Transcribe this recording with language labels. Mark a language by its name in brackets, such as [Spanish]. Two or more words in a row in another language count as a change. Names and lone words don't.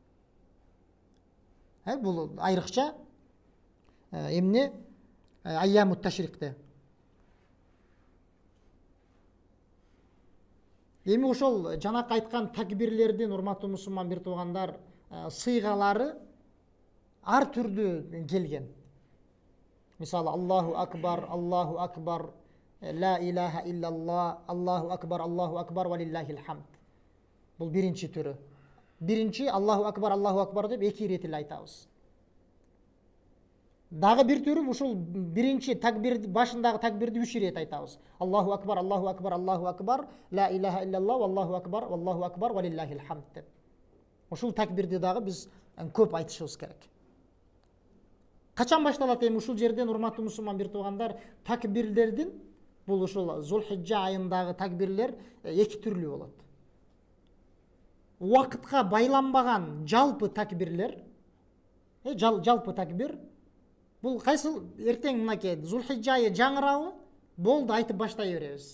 [Kyrgyz] Бул айрыкча эмне [Arabic] أيام التشريق. [Kyrgyz] Эми ошол жанакы айткан такбирлердин, урматтуу мусулман бир туугандар, сыйгалары ар түрдүү келген. Мисалы [Arabic] الله أكبر لا إله إلا الله الله أكبر ولله الحمد. [Kyrgyz] Бул биринчи түрү. Биринчи [Arabic] الله أكبر [Kyrgyz] деп эки ирет эле айтабыз. Дагы бир түрү ушул биринчи такбир башындагы такбирди 3 ирет айтабыз. [Arabic] الله أكبر لا إله إلا الله الله أكبر ولله الحمد [Kyrgyz] деп. Ушул такбирди дагы биз көп айтышыбыз керек. Качан башталат эми ушул жерден, урматтуу мусулман бир туугандар, такбирлердин бул ушул Зулхиджа айындагы такбирлер эки түрлүү болот. Убакытка байланбаган жалпы такбирлер, жалпы такбир бул кайсыл эртең мынакей Зулхиджа айы жаңырабы, болду айтып баштай беребиз.